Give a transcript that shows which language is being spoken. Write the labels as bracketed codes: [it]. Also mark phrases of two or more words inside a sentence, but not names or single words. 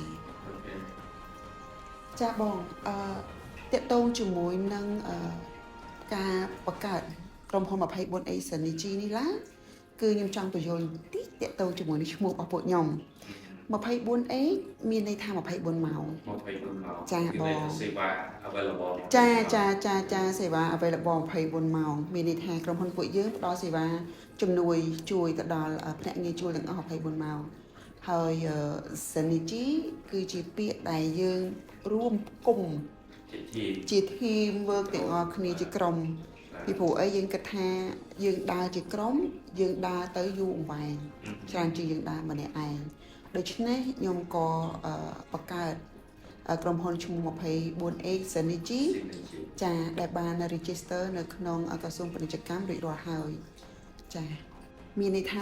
[km] ចាបងតកតងជាមួយនឹងការបង្កើតក្រុមហ៊ុន 24A Synergy នេះឡាគឺខ្ញុំចង់បញ្យល់តិចតកតងជាមួយនឹងឈ្មោះរបស់ពួកខ្ញុំ 24A មានន័យថា24ម៉ោងចាបងសេវា available ចាសេវា available 24ម៉ោងមានន័យថាក្រុមហ៊ុនពួកយើងផ្ដល់សេវាជំនួយជួយទៅ ដល់ភ្នាក់ងារជួលទាំងអស់24ម៉ោងហើយ Synergy គឺជាពាក្យដែលយើងរួមគុំជា [en] team work [km] ទាំងអស់គ្នាជាក្រុមពីព្រោះអីយើងគិតថាយើងដើរជាក្រុមយើងដើរទៅយូរអង្វែងច្រើនជាង យើងដើរម្នាក់ឯងដូច្នេះខ្ញុំក៏បង្កើតក្រុមហ៊ុនឈ្មោះ 24A Synergy ចាដែលបាន register នៅក្នុងក្រសួងពាណិជ្ជកម្មរួចរាល់ហើយចាមានន័យថា